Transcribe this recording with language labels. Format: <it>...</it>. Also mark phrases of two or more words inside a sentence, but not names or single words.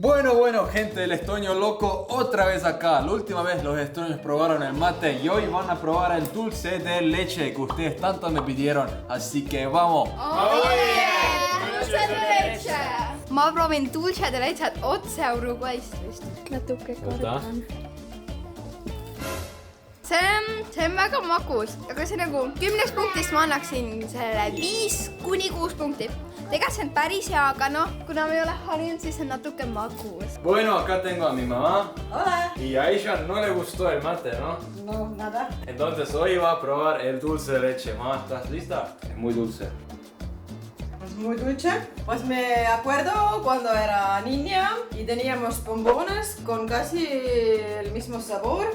<es>Bueno, gente del Estonio Loco, otra vez acá. La última vez los estonios probaron el mate y hoy van a probar el dulce de leche que ustedes tanto me pidieron. Así que vamos. Dulce de leche!</es> <et>Ma proovin</et> <es>dulce de leche</es> <et>otse Uruguayst vist. Natuke kordan. See on väga magus, aga see nagu 10 punktist ma annaksin sellele 5–6 punkti. Tegelikult see on päris hea, aga noh, kuna me ei ole harjunud, siis on natuke magus.</et> <es>Bueno, acá tengo a mi mamá. Hola. Y a ella no le gustó el mate, ¿no? No, nada. Entonces hoy va a probar el dulce de leche. Mamá, ¿estás lista? Es muy dulce. Es muy dulce. Pues me acuerdo cuando era niña y teníamos bombones con casi el mismo sabor.</es>